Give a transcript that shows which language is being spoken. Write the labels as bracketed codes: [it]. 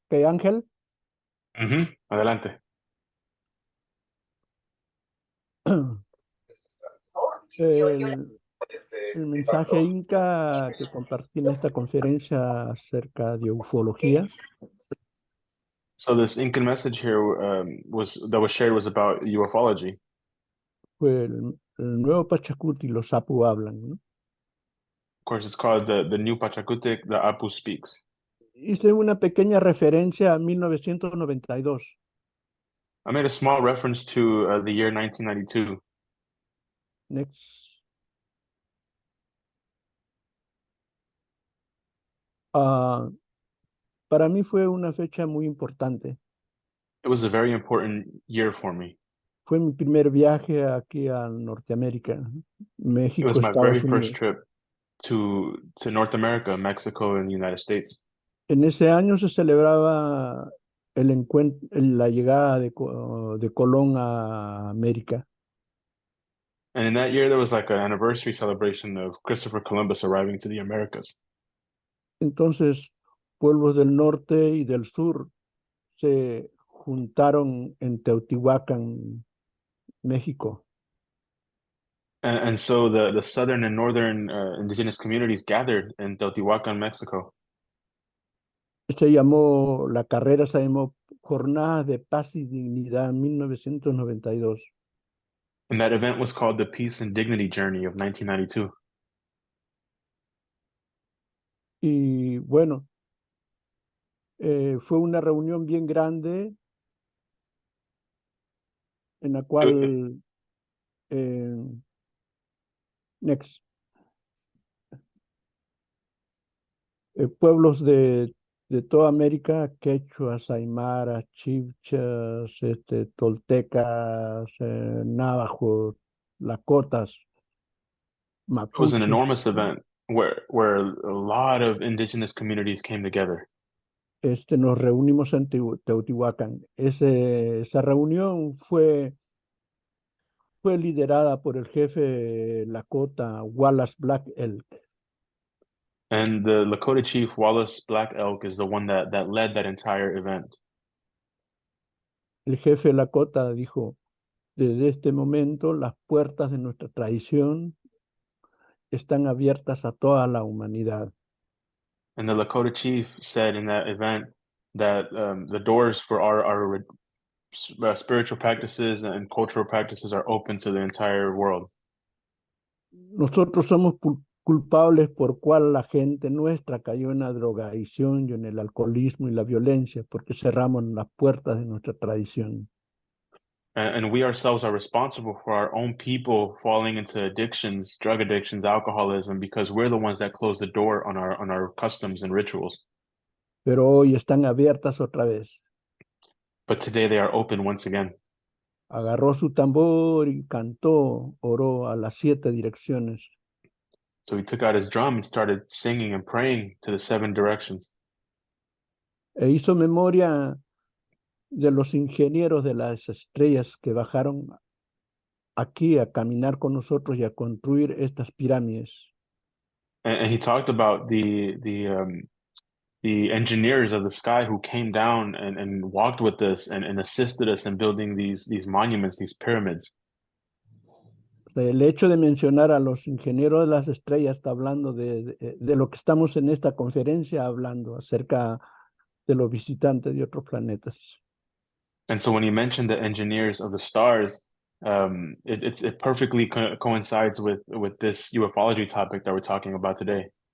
[es] Ok, Ángel. Adelante. El, el mensaje inca que compartí en esta conferencia acerca de ufología [en] So this Incan message here that was shared was about ufology. [es] fue el Nuevo Pachakutiq, los Apu hablan, ¿no? [en] Of course, it's called the New Pachakutiq, the Apu speaks. [es] Hice una pequeña referencia a 1992. [en] I made a small reference to the year 1992. Next. [es] Ah, para mí fue una fecha muy importante. [en] It was a very important year for me. [es] Fue mi primer viaje aquí a Norteamérica, ¿no? [en] It [es] México, [en] was my very [es] Estados [en] first [es] Unidos. [en] trip to North America, Mexico, and the United States. [es] En ese año se celebraba el encuentro, la llegada de Colón a América. [en] And in that year, there was like an anniversary celebration of Christopher Columbus arriving to the Americas. [es] Entonces, pueblos del norte y del sur se juntaron en Teotihuacán, México. [en] And so the southern and northern indigenous communities gathered in Teotihuacan, Mexico. [es] La carrera se llamó Jornadas de Paz y Dignidad 1992. [en] And that event was called the Peace and Dignity Journey of 1992. [es] Y bueno, fue una reunión bien grande en la cual, next, pueblos de toda América, quechuas, aymaras, chibchas, toltecas, navajos, lakotas, [en] It was an [es] mapuches, [en] enormous event where a lot of indigenous communities came together. [es] nos reunimos en Teotihuacán. Esa reunión fue liderada por el jefe Lakota Wallace Black Elk. [en] And the Lakota chief Wallace Black Elk is the one that led that entire event. [es] El jefe Lakota dijo, desde este momento las puertas de nuestra tradición están abiertas a toda la humanidad. [en] And the Lakota chief said in that event that the doors for our spiritual practices and cultural practices are open to the entire world. [es] Nosotros somos culpables por cual la gente nuestra cayó en la drogadicción y en el alcoholismo y la violencia, porque cerramos las puertas de nuestra tradición. [en] And we ourselves are responsible for our own people falling into addictions, drug addictions, alcoholism, because we're the ones that close the door on our customs and rituals. [es] Pero hoy están abiertas otra vez. [en] But today they are open once again. [es] Agarró su tambor y cantó, oró a las 7 direcciones. [en] So he took out his drum and started singing and praying to the 7 directions. [es] E hizo memoria de los ingenieros de las estrellas que bajaron aquí a caminar con nosotros y a construir estas pirámides. [en] And he talked about the engineers of the sky who came down and walked with us and assisted us in building these monuments, these pyramids. [es] El hecho de mencionar a los ingenieros de las estrellas está hablando de lo que estamos en esta conferencia hablando acerca de los visitantes de otros planetas. [en] And so when he mentioned the engineers of the stars, it perfectly coincides with this ufology topic that we're talking about today.